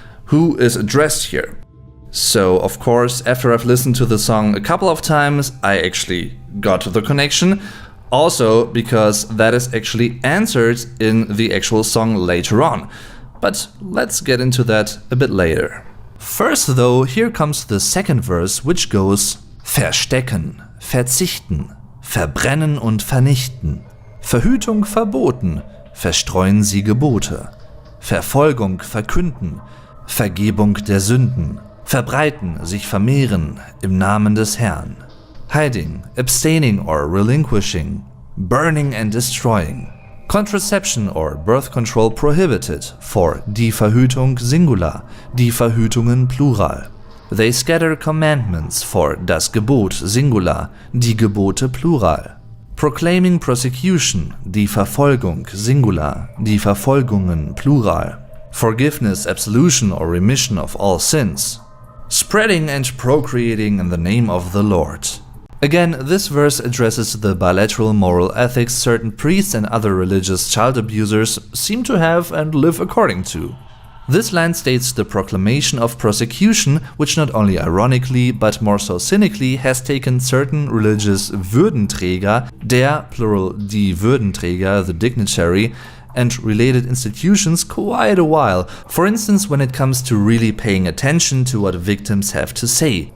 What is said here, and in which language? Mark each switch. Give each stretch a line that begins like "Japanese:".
English: Who is addressed here? So, of course, after I've listened to the song a couple of times, I actually got the connection. Also because that is actually answered in the actual song later on. But let's get into that a bit later. First though, here comes the second verse, which goes
German: Verstecken, verzichten, verbrennen und vernichten, Verhütung verboten, verstreuen Sie Gebote, Verfolgung verkünden, Vergebung der Sünden, verbreiten, sich vermehren im Namen des Herrn,
English: hiding, abstaining or relinquishing, burning and destroying, contraception or birth control prohibited, for die Verhütung Singular, die Verhütungen Plural. They scatter commandments, for das Gebot Singular, die Gebote Plural. Proclaiming prosecution, die Verfolgung Singular, die Verfolgungen Plural. Forgiveness, absolution or remission of all sins. Spreading and procreating in the name of the Lord. Again, this verse addresses the bilateral moral ethics certain priests and other religious child abusers seem to have and live according to. This line states the proclamation of prosecution, which not only ironically, but more so cynically, has taken certain religious Würdenträger, der, plural die Würdenträger, the dignitary, and related institutions quite a while, for instance when it comes to really paying attention to what victims have to say.